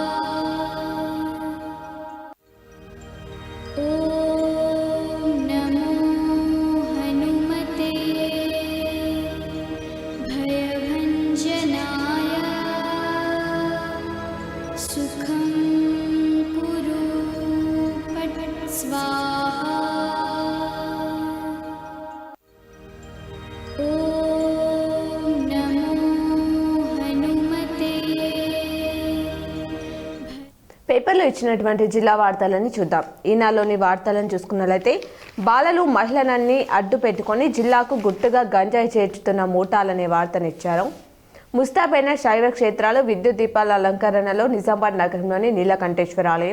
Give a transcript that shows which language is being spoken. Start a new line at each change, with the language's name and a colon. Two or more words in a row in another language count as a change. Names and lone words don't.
Sanskrit: ॐ नमो हनुमते भयभञ्जनाय सुखं कुरु फट् स्वाहा ॐ नमो हनुमते
Telugu: పేపర్లో ఇచ్చినటువంటి జిల్లా వార్తలని చూద్దాం. ఈనాలోని వార్తలను చూసుకున్నట్లయితే బాలలు మహిళలన్నీ అడ్డు పెట్టుకొని జిల్లాకు గుట్టుగా గంజాయి చేర్చుతున్న మూటాలనే వార్తనిచ్చారు. ముస్తాబైన శైవ క్షేత్రాలు విద్యుత్ దీపాల అలంకరణలో నిజామాబాద్ నగరంలోని నీలకంఠేశ్వర ఆలయం.